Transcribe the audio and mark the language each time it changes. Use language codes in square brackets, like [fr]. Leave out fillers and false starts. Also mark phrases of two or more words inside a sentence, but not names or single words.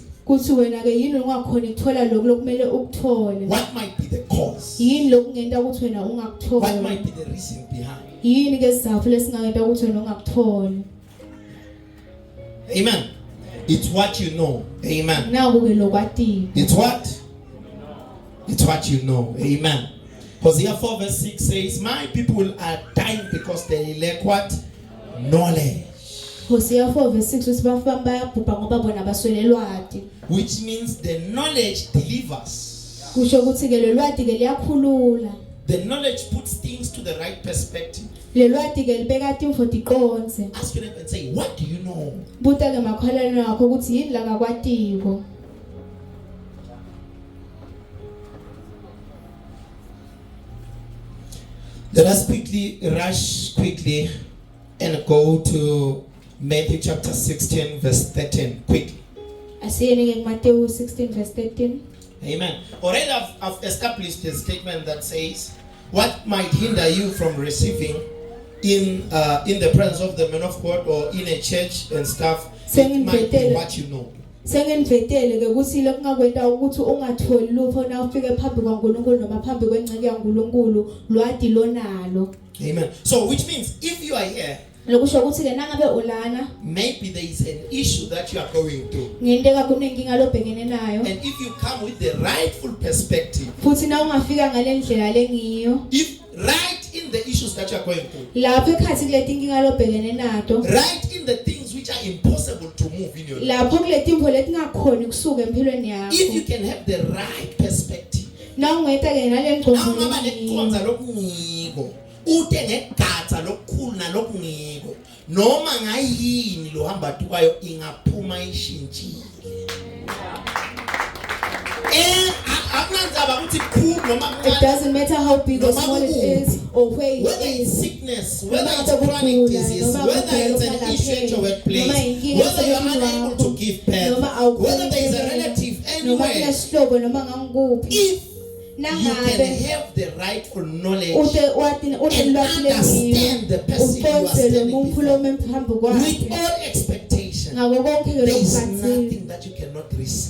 [ss] kuthi wena ke yini ungakhona ukuthola lokho lokumele ukuthole. [en] What might be the cause? [ss] Yini lokungenta ukuthi wena [en] What [ss] ungakutholi. [en] might be the reason behind? [ss] Yini ke sizathu lesingenta ukuthi wena ungakutholi. [en] Amen. It's what you know. Amen. [ss] Naku ke lokwatiko. [en] It's what? It's what you know. Amen. Hosea 4 verse 6 says, my people are dying because they lack what? Knowledge. [ss] Hosea 4 verse 6 uthi bafana bayabhubha ngoba bona baswele lwati. [en] Which means the knowledge delivers. [ss] Kusho ukuthi ke lelwati ke liyakhulula. [en] The knowledge puts things to the right perspective. [ss] Lelwati ke libeka timfo tiqonze. [en] Ask your neighbor and say, what do you know? [ss] Buta ke makholelo akho ukuthi yini la ngakwatiko. [en] Let us rush quickly and go to Matthew chapter 16 verse 13 quickly. [ss] Asiyeni ke Matthew 16 verse 13. [en] Amen. Already I've established a statement that says what might hinder you from receiving in the presence of the man of God or in a church and stuff. It might be what you know. [ss] Sengenvetele ke ukuthi lokungakwenta ukuthi ungatholi lupho na ufike phambi kwaNkulunkulu noma phambi kwengceke yaNkulunkulu lwadi lonalo. [en] Amen. So which means if you are here, [ss] Lokusho ukuthi ke nangabe ulana [en] maybe there is an issue that you are going through. [ss] ngenteka kunenkinga lobhekene nayo. [en] And if you come with the rightful perspective, [ss] Futhi na ungafika ngalendlela lengiyo. [en] if right in the issues that you are going through, [ss] Lapho ekhathi kuletinkinga lobhekene nato. [en] right in the things which are impossible to move in your life, [ss] Lapho kuletimvo letingakhoni kusuka empilweni [en] if you [ss] yakho. [en] can have the right perspective, [ss] Na ungeta ke [en] now [ss] nalengqondo ngaba lengiyo. nekonza lokunciko ute ngegatha lokukhulu nalokungiko noma ngayini lo hamba tukwayo ingaphuma ishintshile akunanzaba ukuthi kukhulu noma [en] It doesn't matter how big or small it is or where it whether it's is. sickness, whether it's chronic disease, whether it's an issue at your workplace, whether you're unable to give birth, whether there is a relative anywhere, if you can have the rightful knowledge and understand the person you are standing before with all expectation, there is nothing that you cannot receive.